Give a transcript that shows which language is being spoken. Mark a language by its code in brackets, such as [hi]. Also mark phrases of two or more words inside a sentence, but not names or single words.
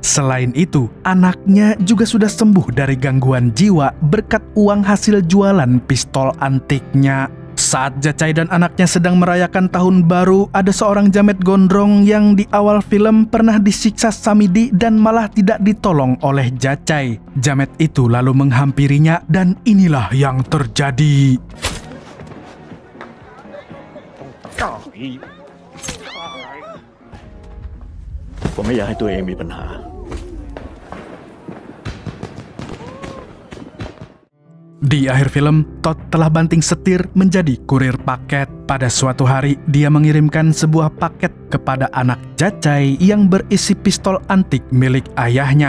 [id] Selain itu, anaknya juga sudah sembuh dari gangguan jiwa berkat uang hasil jualan pistol antiknya. Saat Jacai dan anaknya sedang merayakan tahun baru, ada seorang jamet gondrong yang di awal film pernah disiksa Samidi dan malah tidak ditolong oleh Jacai. Jamet itu lalu menghampirinya dan inilah yang terjadi. [th] ผมไม่อยากให้ตัวเองมีปัญหา [id] Di akhir film, Todd telah banting setir menjadi kurir paket. Pada suatu hari, dia mengirimkan sebuah paket kepada anak Jacai yang berisi pistol antik milik ayahnya.